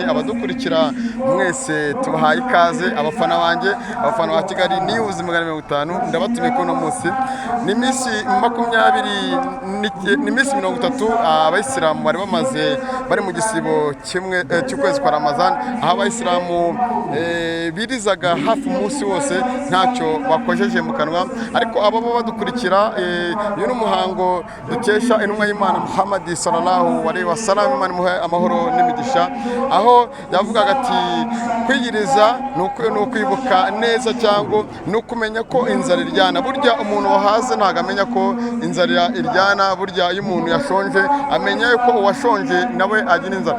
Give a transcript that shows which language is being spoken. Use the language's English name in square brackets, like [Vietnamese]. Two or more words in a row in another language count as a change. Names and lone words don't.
[Kinyarwanda] Abadukurikira mwese tubahaye ikaze. Abafana banjye, abafana ba Kigali News 250, ndabatumiye ko no munsi ni minsi 30 Abayisilamu bari bamaze bari mu gisibo kimwe cy'ukwezi kwa Ramazan, aho Abayisilamu birizaga hafi umunsi wose ntacyo bakojeje mu kanwa. Ariko abo badukurikira uyu ni umuhango dukesha intumwa y'Imana Muhammad [Arabic] صلى الله عليه وسلم, [Kinyarwanda] Imana imuhe amahoro n'imigisha, aho yavugaga ati kwiyiriza ni ukwibuka neza cyangwa ni ukumenya ko inzara iryana. Burya umuntu wahaze ntabwo amenya ko inzara iryana. Burya iyo umuntu yashonje amenya ko uwashonje nawe agira inzara.